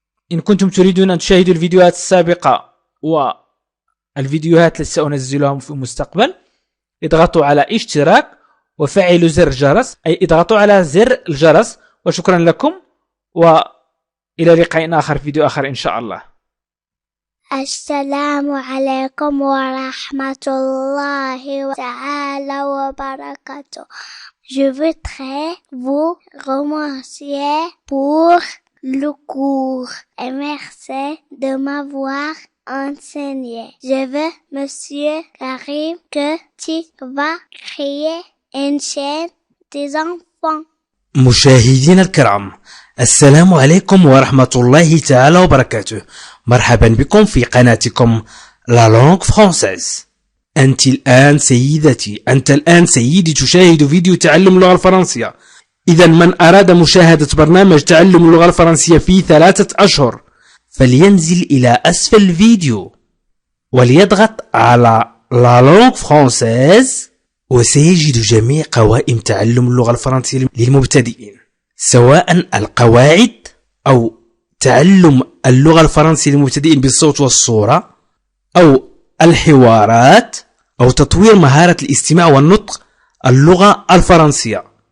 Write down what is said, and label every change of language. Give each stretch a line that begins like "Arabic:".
Arabic: وإن كنتم تريدون أن تشاهدوا الفيديوهات السابقة والفيديوهات التي سأنزلها في المستقبل، اضغطوا على اشتراك وفعلوا زر الجرس، أي اضغطوا على زر الجرس. وشكرا لكم، وإلى لقاء آخر في فيديو آخر إن شاء الله. السلام عليكم ورحمة الله تعالى وبركاته.
French: Je voudrais vous remercier pour le cours et merci de m'avoir enseigné. Je veux, Monsieur Karim, que tu vas créer une chaîne des enfants.
Arabic: مشاهدينا الكرام، السلام عليكم ورحمة الله تعالى وبركاته. مرحبا بكم في قناتكم لا لونغ فرانسيز. أنت الآن سيدتي، أنت الآن سيدي تشاهد فيديو تعلم اللغة الفرنسية. إذا من أراد مشاهدة برنامج تعلم اللغة الفرنسية في 3 أشهر فلينزل إلى أسفل الفيديو وليضغط على لا لونغ فرانسيز، وسيجد جميع قوائم تعلم اللغة الفرنسية للمبتدئين، سواء القواعد أو تعلم اللغة الفرنسية للمبتدئين بالصوت والصورة، أو الحوارات، أو تطوير مهارة الاستماع والنطق اللغة الفرنسية.